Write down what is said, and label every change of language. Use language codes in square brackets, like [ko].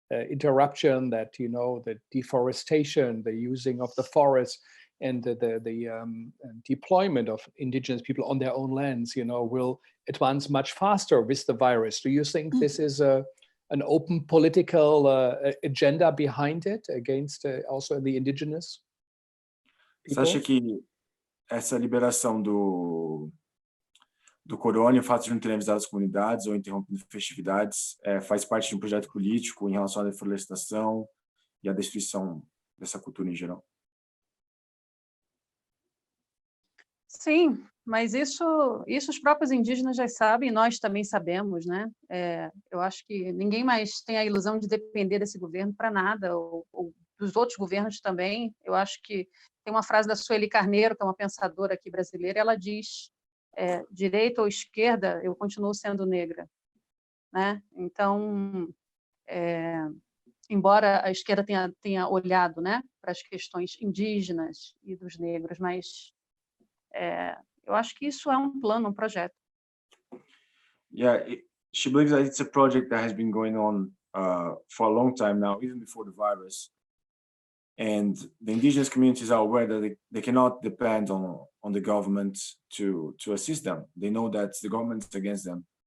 [en] interruption, that, the deforestation, the using of the forest, and the deployment of indigenous people on their own lands, will advance much faster with the virus. Do you think this is an open political agenda behind it against also the indigenous people? [pt] Você acha que essa liberação do corona, o fato de não terem avisado as comunidades ou interrompendo festividades, faz parte de um projeto político em relação à deflorestação e à destruição dessa cultura em geral? Sim, mas isso os próprios indígenas já sabem, nós também sabemos, né? Eu acho que ninguém mais tem a ilusão de depender desse governo para nada, ou dos outros governos também. Eu acho que tem uma frase da Sueli Carneiro, que é uma pensadora aqui brasileira, ela diz, direita ou esquerda, eu continuo sendo negra, né? Então, embora a esquerda tenha olhado, né, para as questões indígenas e dos negros, mas eu acho que isso é um plano, um projeto. [en] Yeah, she believes that it's a project that has been going on for a long time now, even before the virus. And the indigenous communities are aware that they cannot depend on the government to assist them. They know that the government is against them.